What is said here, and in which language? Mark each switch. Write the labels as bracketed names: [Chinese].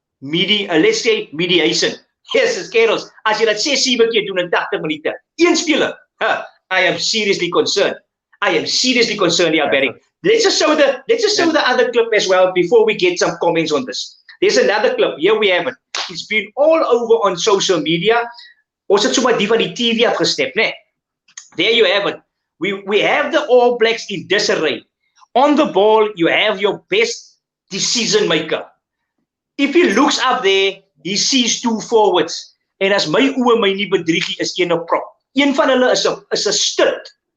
[English] Let's say mediation. Yes, [Afrikaans] kerels, as jy dit 6-7 keer doen in 80 minute, een speler, [English] I am seriously concerned. Yeah, Barry. Let's just show the other clip as well before we get some comments on this. There's another clip. Here we have it. It's been all over on social media. [Afrikaans] Ons het sommer die van die TV afgestep, né? [English] There you have it. We have the All Blacks in disarray. On the ball, you have your best decision maker. If he looks up there, he sees 2 forwards. [Afrikaans] En as my oë my nie bedrieg nie, is een op prop. Een van hulle is 'n stit.